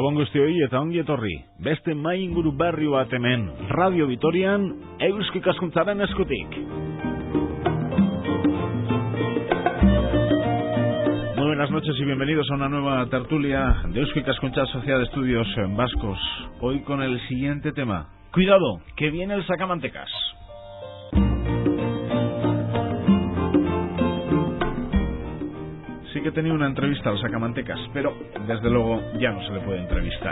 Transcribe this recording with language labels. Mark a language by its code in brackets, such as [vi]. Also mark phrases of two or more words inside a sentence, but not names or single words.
[eu] guztioi eta ongi etorri. Beste mai inguru berri bat hemen, Radio Vitorian, Eusko Ikaskuntzaren eskutik. [es] Muy buenas noches y bienvenidos a una nueva tertulia de Eusko Ikaskuntza Sociedad de Estudios Vascos. Hoy con el siguiente tema. Cuidado, que viene el sacamantecas. Sí que tenía una entrevista al sacamantecas, pero desde luego ya no se le puede entrevistar.